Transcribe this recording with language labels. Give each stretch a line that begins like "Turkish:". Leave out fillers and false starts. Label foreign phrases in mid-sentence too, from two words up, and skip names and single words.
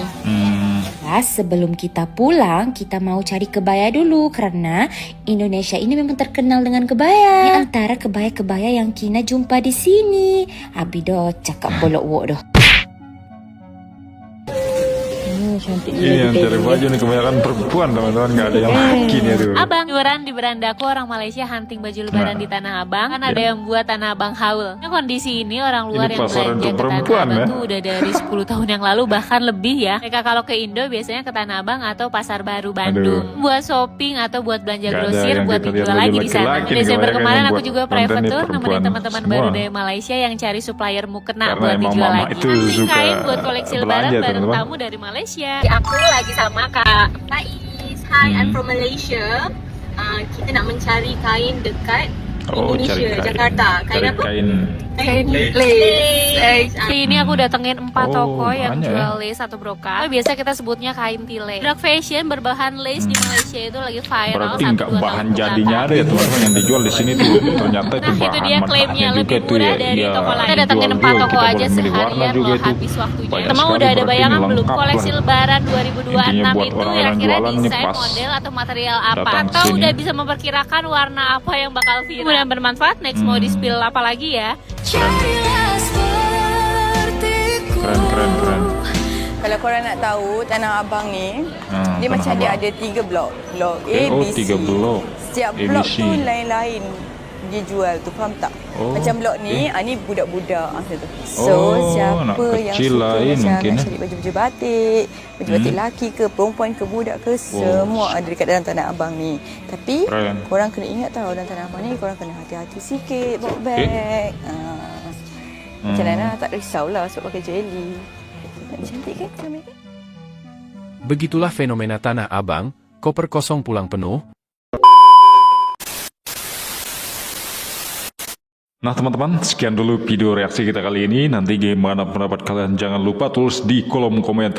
Malay: Sebelum kita pulang, kita mau cari kebaya dulu kerana Indonesia ini memang terkenal dengan kebaya. Di antara kebaya-kebaya yang Kina jumpa di sini. Abido cakap bolok wok dah. Cantik
Indonesian: ini yang cari baju ni kebanyakan perempuan teman-teman, nggak ada yang laki ni aduh. Abang jualan di berandaku orang Malaysia hunting baju lebaran di Tanah Abang. Kan ada yang buat Tanah Abang haul. Nah, kondisi ini orang luar yang belanja ke Tanah Abang tuh udah dari 10 tahun yang lalu bahkan lebih ya. Mereka kalau ke Indo biasanya ke Tanah Abang atau Pasar Baru Bandung. Buat shopping atau buat belanja grosir, buat dijual lagi di sana. Desember kemarin aku juga
English: private tour
Indonesian: nemenin teman-teman baru dari Malaysia yang cari supplier mukena buat dijual lagi. Hunting kain buat koleksi lebaran bareng tamu dari Malaysia. Aku lagi sama Kak Faiz.
English: Hi, I'm from Malaysia.
Malay: Kita nak mencari kain dekat Indonesia, Jakarta. Kain apa? Kain lace.
Indonesian: Ini aku datengin 4 toko yang jual lace atau brokat. Biasa kita sebutnya kain tile. Produk fashion berbahan lace di Malaysia itu lagi viral. Berarti nggak bahan jadinya ada ya teman-teman yang dijual di sini tuh. Ternyata itu bahan itu dia klaimnya lebih murah dari toko lain. Kita datengin 4 toko aja seharian loh habis waktunya. Teman udah ada bayangan belum koleksi lebaran 2026 itu kira-kira desain, model atau material apa? Atau udah bisa memperkirakan warna apa yang bakal viral? Mudah bermanfaat. Next mau di spill apa lagi ya? Keren.
Malay: Kalau korang nak tahu Tanah Abang ni, dia macam dia ada 3 blok. Blok A, B, C. 3 blok. Setiap blok tu lain-lain dia jual tu, faham tak? Macam blok ni, ni budak-budak macam tu. So, siapa yang suka macam nak cari baju-baju batik, baju batik lelaki ke, perempuan ke, budak ke, semua ada dekat dalam Tanah Abang ni. Tapi, korang kena ingat tau, dalam Tanah Abang ni, korang kena hati-hati sikit bawa beg. Macam mana, tak risaulah sebab pakai jelly. Cantik kan?
Indonesian: Begitulah fenomena Tanah Abang, koper kosong pulang penuh. Nah teman-teman, sekian dulu video reaksi kita kali ini. Nanti gimana pendapat kalian jangan lupa tulis di kolom komentar.